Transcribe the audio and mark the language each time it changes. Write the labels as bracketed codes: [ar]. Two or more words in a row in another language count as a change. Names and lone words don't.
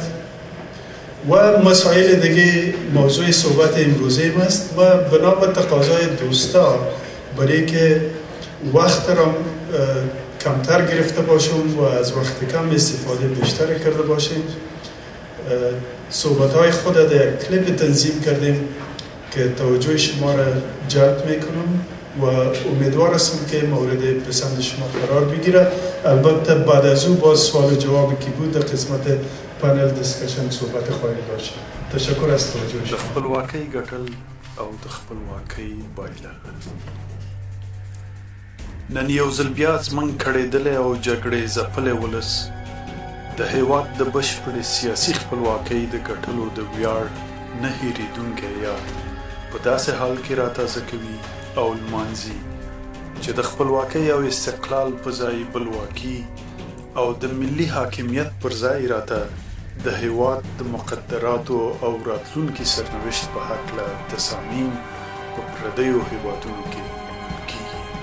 [fa] و مسائل دیگه موضوع صحبت امروزی است و بنا به تقاضای دوستا برای که وقت را کمتر گرفته باشم و از وقت کم استفاده بیشتر کرده باشیم صحبت های خود در یک کلیپ تنظیم کردیم که توجه شما را جلب میکنم و امیدوار هستم که مورد پسند شما قرار بگیره. البته بعد از او باز سوال و جوابی که بود در قسمت [en] panel discussion [fa] صحبت خواهیم داشت. تشکر از توجه شما. [ps] د خپلواکۍ ګټل او د خپلواکۍ بایلل نن یو ځل بیا زموږ کړېدلی او جګړې ځپلی ولس د هېواد د بشپړې سیاسي خپلواکۍ د ګټلو د ویاړ نه هېرېدونکی یاد په داسې حال کې راتازه کوي او لمانځي چې د خپلواکۍ او استقلال په ځای بلواکي او د ملي حاکمیت پر ځای راته د هېواد د مقدراتو او راتلونکي سرنوشت په هکله تصامیم په پردیو هېوادونو کې کېږي.